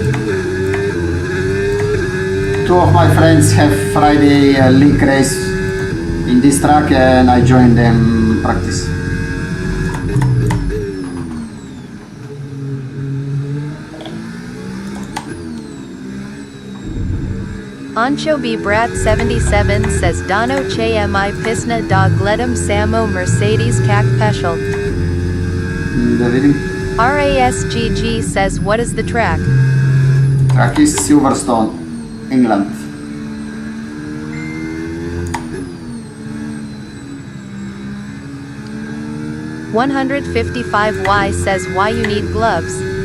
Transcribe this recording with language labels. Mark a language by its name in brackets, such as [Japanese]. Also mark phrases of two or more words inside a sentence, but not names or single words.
[English] 2 of my friends have Friday league race in this track and I join them practice. [Bulgarian] Ancho B Brat 77 says Дано че ми писна да гледам само Мерцедес как печели. Да видим. [English] RASGG says what is the track? Track is Silverstone, England. $155Y says why you need gloves.